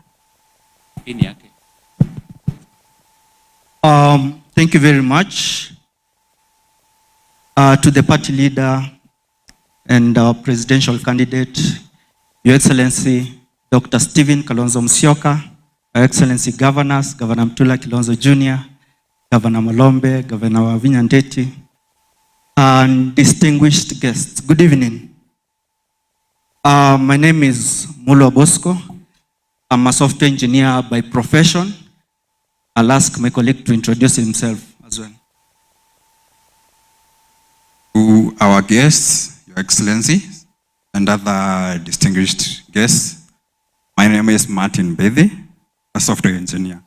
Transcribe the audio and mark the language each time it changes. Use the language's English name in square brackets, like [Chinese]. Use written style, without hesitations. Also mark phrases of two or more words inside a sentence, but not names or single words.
[English] Thank you very much to the party leader and our presidential candidate, Your Excellency Dr. Stephen Kalonzo Musyoka, Your Excellency Governors, Governor Mutula Kilonzo Jr., Governor Malombe, Governor Wavinya Ndeti, and distinguished guests. Good evening. My name is Mulwa Bosco. I'm a software engineer by profession. I'll ask my colleague to introduce himself as well. To our guests, Your Excellency, and other distinguished guests, my name is Martin Bethy, a software engineer.